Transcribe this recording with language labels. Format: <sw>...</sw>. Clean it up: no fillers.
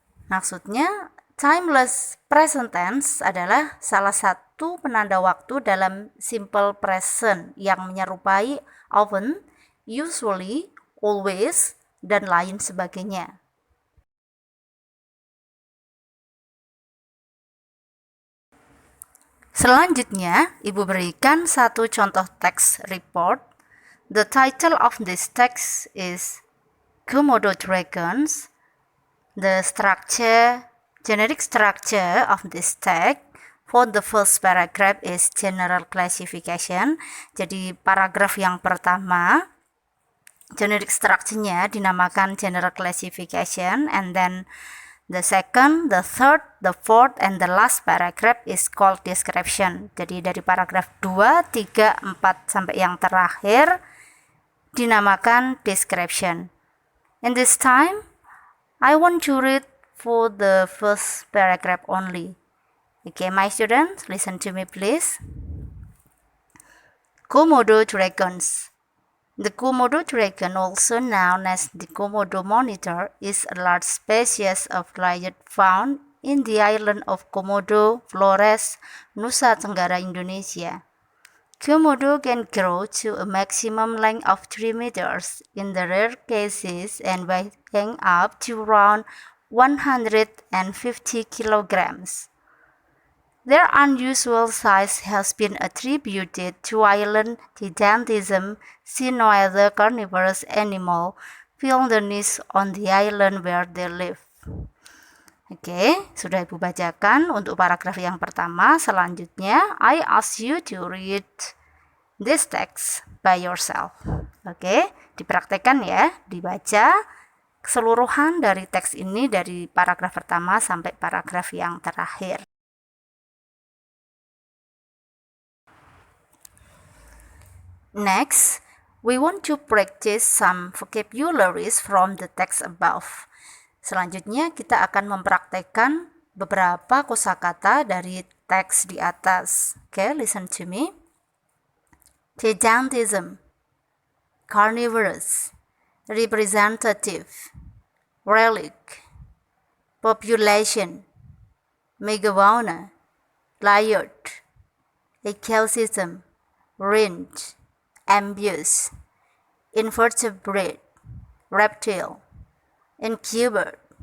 <id>Maksudnya, timeless present tense adalah salah satu penanda waktu dalam simple present yang menyerupai often, usually, always, dan lain sebagainya. Selanjutnya, Ibu berikan satu contoh teks report.</id> <en>The title of this text is Komodo Dragons. The generic structure of this text for the first paragraph is general classification.</en> <id>Jadi paragraf yang pertama,</id> <en>generic structure-nya</en> <id>dinamakan</id> <en>general classification, and then the second, the third, the fourth, and the last paragraph is called description.</en> <id>Jadi dari paragraf 2, 3, 4, sampai yang terakhir dinamakan description.</id> <en>In this time, I want to read for the first paragraph only. Okay, my students, listen to me please. Komodo dragons. The Komodo dragon, also known as the Komodo monitor, is a large species of lion found in the island of Komodo, Flores, Nusa Tenggara, Indonesia. Komodo can grow to a maximum length of 3 meters in the rare cases and weighing up to around 150 kilograms. Their unusual size has been attributed to island gigantism, since no other carnivorous animal fill the niche on the island where they live.</en> <id>Oke, sudah Ibu bacakan untuk paragraf yang pertama.</id> <en>Selanjutnya, I ask you to read this text by yourself.</en> <id>Oke, dipraktekkan ya, dibaca keseluruhan dari teks ini dari paragraf pertama sampai paragraf yang terakhir.</id> <en>Next, we want to practice some vocabularies from the text above.</en> <id>Selanjutnya kita akan mempraktekkan beberapa kosakata dari teks di atas.</id> <en>Okay, listen to me. Gigantism, carnivorous, representative, relic, population, megafauna, layered, ecosystem, range, amphibious, invertebrate, reptile, incubate,</en>